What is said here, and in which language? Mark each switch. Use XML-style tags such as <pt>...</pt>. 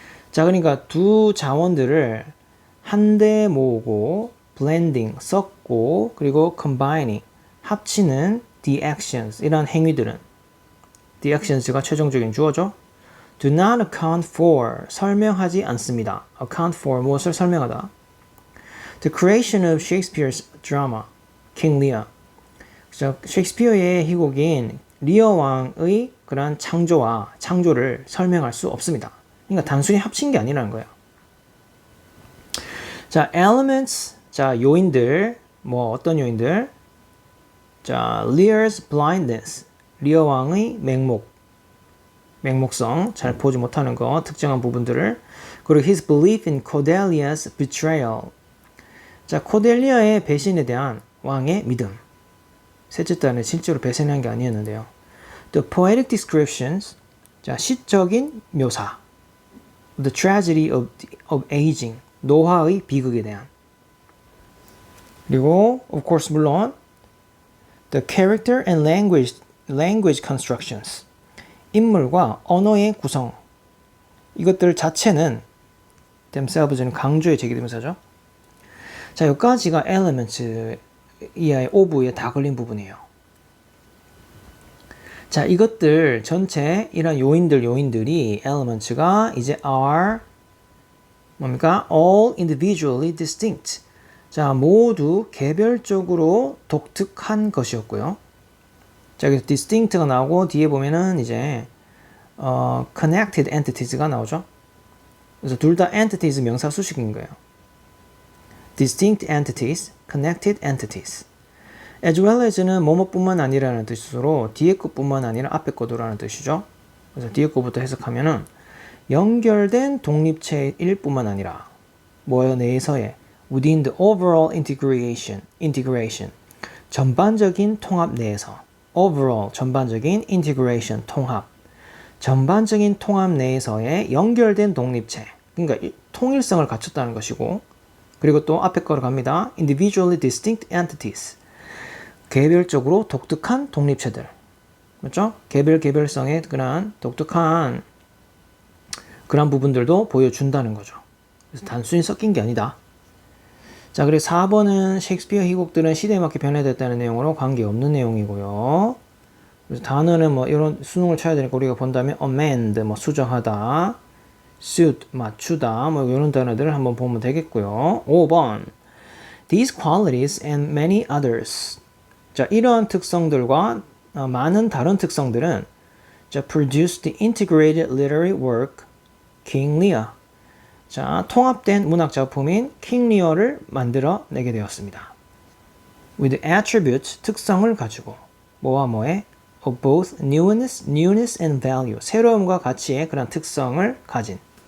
<ko>자, 그러니까 두 자원들을 한데 모으고, blending, 섞고, 그리고 combining, 합치는 the actions, 이런 행위들은, the actions가 최종적인 주어죠.</ko> <en>do not account for,</en> <ko>설명하지 않습니다. account for, 무엇을 설명하다.</ko> <en>the creation of Shakespeare's drama, King Lear.</en> <ko>셰익스피어의 희곡인 리어 왕의 그러한 창조를 설명할 수 없습니다. 그러니까 단순히 합친 게 아니라는 거예요. 자, elements, 자, 요인들, 뭐 어떤 요인들? 자,</ko> <en>Lear's blindness,</en> <ko>리어 왕의 맹목성, 잘 보지 못하는 거, 특정한 부분들을. 그리고</ko> <en>his belief in Cordelia's betrayal.</en> <ko>자, 코델리아의 배신에 대한 왕의 믿음. 셋째 딸은 실제로 배신한 게 아니었는데요.</ko> <en>The poetic descriptions, 자,</en> <ko>시적인 묘사.</ko> <en>The tragedy of aging,</en> <ko>노화의 비극에 대한.</ko> <en>그리고 of course 물론 the character and language constructions,</en> <ko>인물과 언어의 구성. 이것들 자체는 themselves는 강조의 제기대명사죠. 자, 여기까지가 elements 이하의 of에 다 걸린 부분이에요. 자, 이것들 전체 이런 요인들이 elements가 이제 are 뭡니까?</ko> <en>all individually distinct.</en> <ko>자, 모두 개별적으로 독특한 것이었고요. 자, 여기서 distinct가 나오고 뒤에 보면은 이제 connected entities가 나오죠. 그래서 둘 다 entities 명사 수식인 거예요.</ko> <en>distinct entities, connected entities.</en> <ko>as well as는 뭐뭐뿐만 아니라는 뜻으로 뒤에 것뿐만 아니라 앞에 것도라는 뜻이죠. 그래서 뒤에 것부터 해석하면은 연결된 독립체일 뿐만 아니라 뭐에 내에서의</ko> <en>within the overall integration</en> <ko>전반적인 통합 내에서 overall 전반적인 integration 통합 전반적인 통합 내에서의 연결된 독립체 그러니까 통일성을 갖췄다는 것이고 그리고 또 앞에 거로 갑니다.</ko> <en>individually distinct entities</en> <ko>개별적으로 독특한 독립체들 그렇죠? 개별성의 그런 독특한 그런 부분들도 보여준다는 거죠. 그래서 단순히 섞인 게 아니다. 자, 그리고 4번은 셰익스피어 희곡들은 시대에 맞게 변해됐다는 내용으로 관계없는 내용이고요. 그래서 단어는 뭐 이런 수능을 쳐야 되니까 우리가 본다면 amend, 뭐 수정하다, suit, 맞추다, 뭐 이런 단어들을 한번 보면 되겠고요.</ko> <en>5번 These qualities and many others.</en> <ko>자, 이러한 특성들과 많은 다른 특성들은 자,</ko> <en>produced the integrated literary work King Lear.</en> <ko>자, 통합된 문학 작품인 킹 리어를 만들어내게 되었습니다.</ko> <en>With attributes,</en> <ko>특성을 가지고 뭐와 뭐에</ko> <en>of both newness and value,</en> <ko>새로움과 가치의 그런 특성을 가진.</ko>